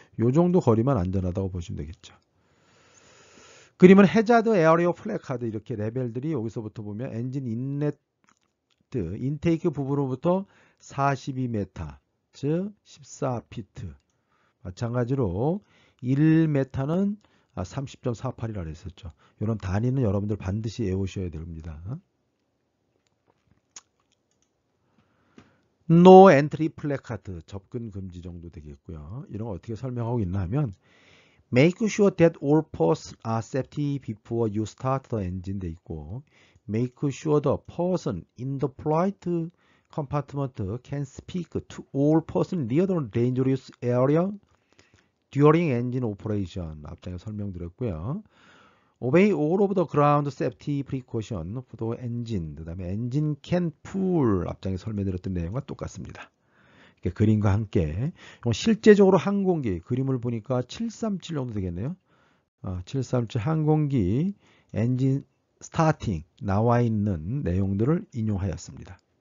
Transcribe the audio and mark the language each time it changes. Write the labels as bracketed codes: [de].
[ko] 요 정도 거리만 안전하다고 보시면 되겠죠. 그림은 해자드 에어리어 플래카드 이렇게 레벨들이 여기서부터 보면 엔진 인레트 인테이크 부분으로부터 42m 즉 14피트 마찬가지로 1m는 30.48이라 했었죠. 이런 단위는 여러분들 반드시 외우셔야 됩니다. [en] No entry placard [ko] 접근 금지 정도 되겠고요. 이런 거 어떻게 설명하고 있나 하면 [en] Make sure that all persons are safety before you start the engine [ko] 돼 있고 [en] Make sure the person in the flight compartment can speak to all persons near the dangerous area during engine operation. [ko] 앞장에 설명드렸고요. [en] Obey all of the ground safety precaution for the engine. [ko] 그 다음에 [en] engine can pull. [ko] 앞장에 설명드렸던 내용과 똑같습니다. 그림과 함께 실제적으로 항공기 그림을 보니까 737 정도 되겠네요. 737 항공기 엔진 스타팅 나와 있는 내용들을 인용하였습니다.